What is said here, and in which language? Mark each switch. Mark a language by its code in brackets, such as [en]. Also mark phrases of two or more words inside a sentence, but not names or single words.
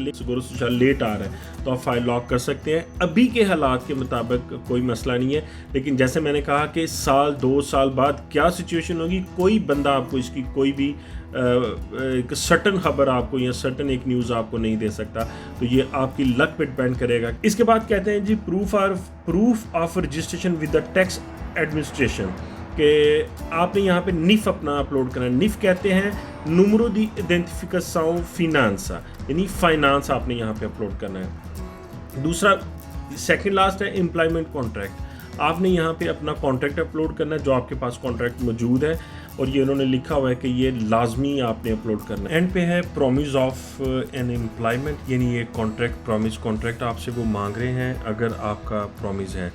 [hi] लेट आ रहा है तो आप [en] file lock [hi] कर सकते हैं। अभी के हालात के मुताबिक कोई मसला नहीं है, लेकिन जैसे मैंने कहा कि साल 2 साल बाद क्या सिचुएशन होगी, कोई बंदा आपको इसकी कोई भी एक सर्टन खबर आपको या सर्टन एक न्यूज़ आपको नहीं दे सकता, तो ये आपकी लक पे डिपेंड करेगा। इसके बाद कहते हैं जी [en] proof of registration with the tax administration, [hi] कि आपने यहाँ पे निफ अपना अपलोड करना है। निफ कहते हैं [pt] número de identificação finança, [hi] यानी फाइनेंस आपने यहाँ पे अपलोड करना है। दूसरा [en] second last [hi] है [en] employment contract, [hi] आपने यहाँ पे अपना कॉन्ट्रैक्ट अपलोड करना है जो आपके पास कॉन्ट्रैक्ट मौजूद है, और ये उन्होंने लिखा हुआ है कि ये लाजमी आपने अपलोड करना है। एंड पे है [en] promise of an employment, [hi] यानी ये [en] contract promise contract [hi] आपसे वो मांग रहे हैं अगर आपका प्रॉमिस है।